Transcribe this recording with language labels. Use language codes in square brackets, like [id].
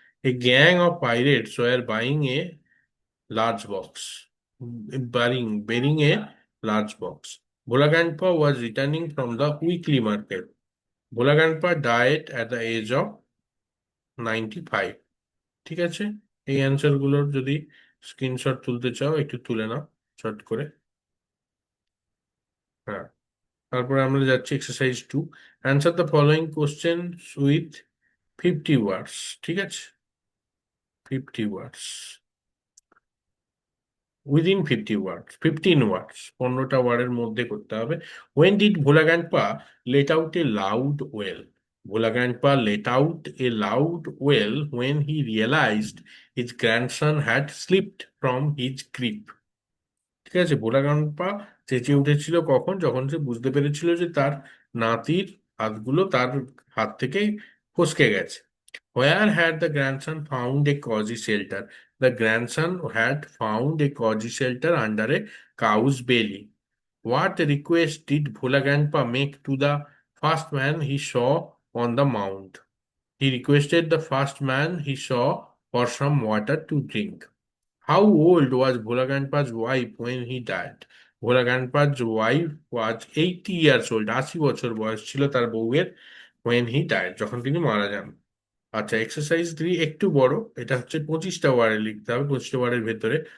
[en] A gang of pirates were buying a large box, bearing a large box. Bhola Grandpa was returning from the weekly market. Bhola Grandpa died at the age of 95. [bn] ঠিক আছে, এই answer গুলোর যদি screenshot তুলতে চাও একটু তুলে নাও short করে। হ্যাঁ, তারপরে আমরা যাচ্ছি exercise 2। [en] Answer the following question with 50 words. [bn] ঠিক আছে, 50 ওয়ার্ডস, [en] within 50 words, [bn] 15 ওয়ার্ডস, 15টা ওয়ার্ডের মধ্যে করতে হবে। [en] When did Bhola grandpa let out a loud wail? Bhola grandpa let out a loud wail when he realised his grandson had slipped from his grip. [bn] ঠিক আছে, ভোলা grandpa চেঁচিয়ে উঠেছিল কখন? যখন সে বুঝতে পেরেছিল যে তার নাতির হাতগুলো তার হাত থেকে ফসকে গেছে। [en] Where had the grandson found a cozy shelter? The grandson had found a cozy shelter under a cow's belly. What request did Bhola Grandpa make to the first man he saw on the mount? He requested the first man he saw for some water to drink. How old was Bhola Grandpa's wife when he died? Bhola Grandpa's wife was 80 years old. [bn] 80 বছর বয়স ছিল তার বউয়ের [en] when he died, [bn] যখন তিনি মারা যান। আচ্ছা, এক্সারসাইজ 3 একটু বড়, এটা হচ্ছে 25টা ওয়ার্ডে লিখতে হবে, 25টা ওয়ার্ডের ভেতরে।